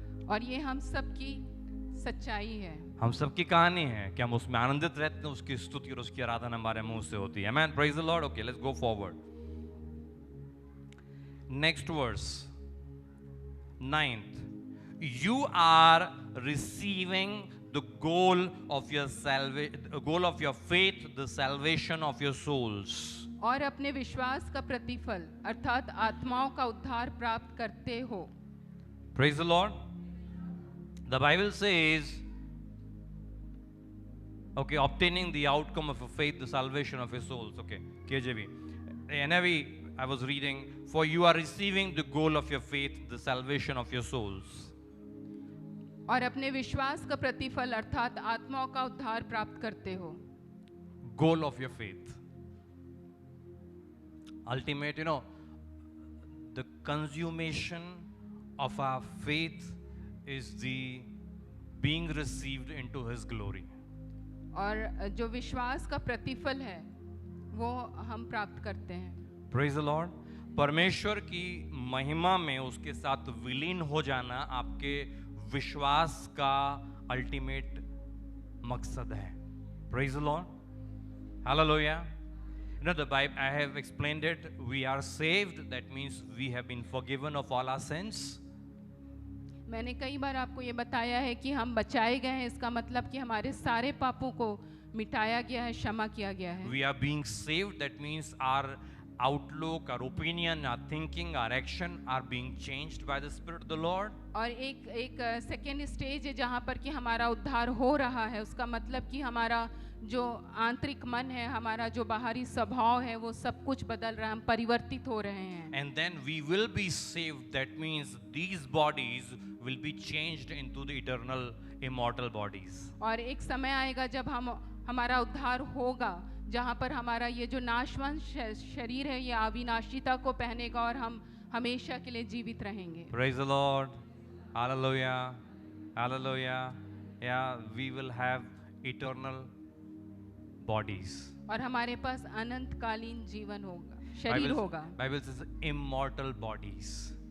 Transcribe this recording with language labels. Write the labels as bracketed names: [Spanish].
[Hindi] और ये हम सबकी सच्चाई है. हम सबकी कहानी है कि हम उसमें आनंदित रहते हैं, उसकी स्तुति और उसकी आराधना हमारे मुंह से होती है. [English] Amen. Praise the Lord. Okay, let's go forward. Next verse. 9th. You are receiving the goal of your goal of your faith, the salvation of your souls. [Hindi] और अपने विश्वास का प्रतिफल अर्थात आत्माओं का उद्धार प्राप्त करते हो. [English] Praise the Lord. The Bible says, okay, obtaining the outcome of your faith, the salvation of your souls. Okay, KJV. NIV, I was reading, for you are receiving the goal of your faith, the salvation of your souls. [Hindi] और अपने विश्वास का प्रतिफल अर्थात आत्माओं का उद्धार प्राप्त करते हो. [English] Goal of your faith. Ultimate, you know, the consummation of our faith is the being received into His glory. [Hindi] और जो विश्वास का प्रतिफल है वो हम प्राप्त करते हैं. [English] Praise the Lord. [Hindi] परमेश्वर की महिमा में उसके साथ विलीन हो जाना आपके विश्वास का अल्टीमेट मकसद है. [English] Praise the Lord. Hallelujah. You know, the Bible, I have explained it. We are saved. That means we have been forgiven of all our sins. [Hindi] मैंने कई बार आपको ये बताया है कि हम बचाए गए हैं. इसका मतलब कि हमारे सारे पापों को मिटाया गया है, क्षमा किया गया है. [English] We are being saved. That means our outlook, our opinion, our thinking, our action are being changed by the Spirit of the Lord. [Hindi] और एक सेकेंड स्टेज है जहाँ पर कि हमारा उद्धार हो रहा है. उसका मतलब कि हमारा जो आंतरिक मन है, हमारा जो बाहरी स्वभाव है, वो सब कुछ बदल रहा है. हम परिवर्तित हो रहे हैं. [English] And then we will be saved. That means these bodies will be changed into the eternal, immortal bodies. [Hindi] और एक समय आएगा जब हमारा उद्धार होगा जहाँ पर हमारा ये जो नाशवान शरीर है ये अविनाशिता को पहनेगा और हम हमेशा के लिए जीवित रहेंगे. [English] Praise the Lord. Hallelujah. Hallelujah. Yeah, we will have eternal bodies. [Hindi] और हमारे पास अनंतकालीन जीवन होगा, शरीर होगा. [English] Bible says immortal bodies.